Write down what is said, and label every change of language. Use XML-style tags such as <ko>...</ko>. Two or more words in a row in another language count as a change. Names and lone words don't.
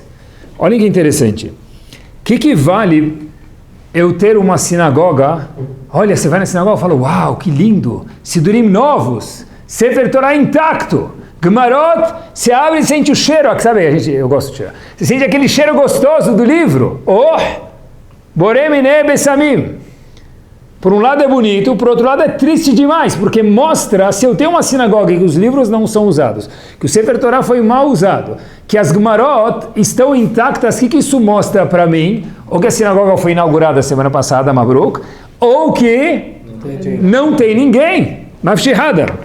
<pt>Olhem que interessante. O que vale eu ter uma sinagoga? Olha, você vai na sinagoga e fala: uau, que lindo! Sidurim novos,</pt> <he>ספר תורה</he> <pt>intacto, Gemarot, você abre e sente o cheiro, sabe, eu gosto de cheiro. Você sente aquele cheiro gostoso do livro.</pt> <he>Oh! בורא מיני בשמים.</he> <pt>Por um lado é bonito, por outro lado é triste demais, porque mostra, se eu tenho uma sinagoga e que os livros não são usados, que o</pt> <he>ספר תורה</he> <pt>foi mal usado, que as Gemarot estão intactas, o que isso mostra para mim? Ou que a sinagoga foi inaugurada semana passada, Mabruk, ou que não tem ninguém, Mafshihada.</pt>